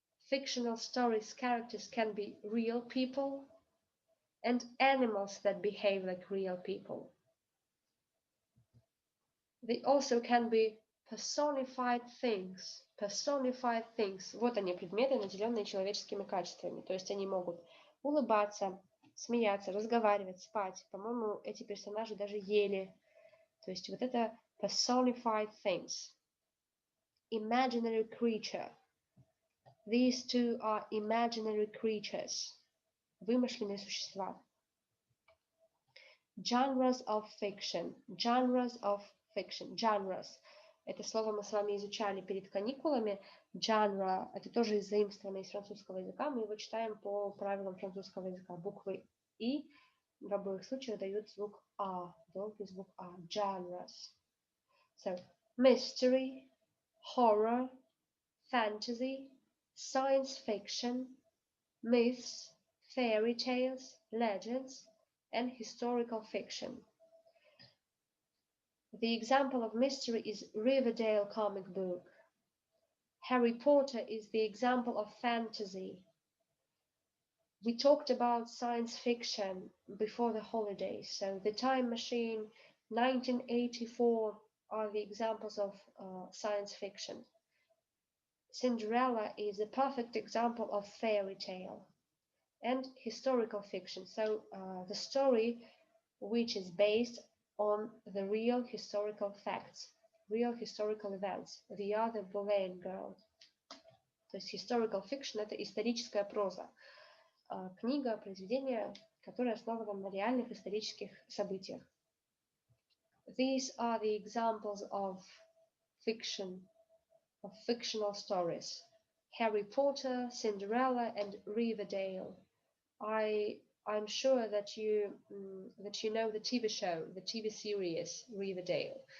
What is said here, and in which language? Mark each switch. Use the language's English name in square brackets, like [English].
[English] Fictional stories characters can be real people and animals that behave like real people. They also can be personified things. Personified things. [Russian] Вот они, предметы, наделенные человеческими качествами. То есть они могут улыбаться, смеяться, разговаривать, спать. По-моему, эти персонажи даже ели. То есть вот это personified things. [English] Imaginary creature. These two are imaginary creatures. [Russian] Вымышленные существа. [English] Genres of fiction. Genres of fiction. Genres. [Russian] Это слово мы с вами изучали перед каникулами. Genre – это тоже заимствовано из французского языка. Мы его читаем по правилам французского языка. Буквы «и» в обоих случаях дают звук «а», долгий звук «а». [English] Genres. So, mystery, horror, fantasy, science fiction, myths, fairy tales, legends, and historical fiction. The example of mystery is Riverdale comic book. Harry Potter is the example of fantasy. We talked about science fiction before the holidays. So The Time Machine, 1984 are the examples of science fiction. Cinderella is a perfect example of fairy tale. And historical fiction. So the story which is based on the real historical facts, real historical events. The Other Boleyn Girl. [Russian] То есть historical fiction – это историческая проза. Книга, произведение, которое основано на реальных исторических событиях. [English] These are the examples of fiction, of fictional stories. Harry Potter, Cinderella, and Riverdale. I'm sure that you know the TV show, the TV series Riverdale.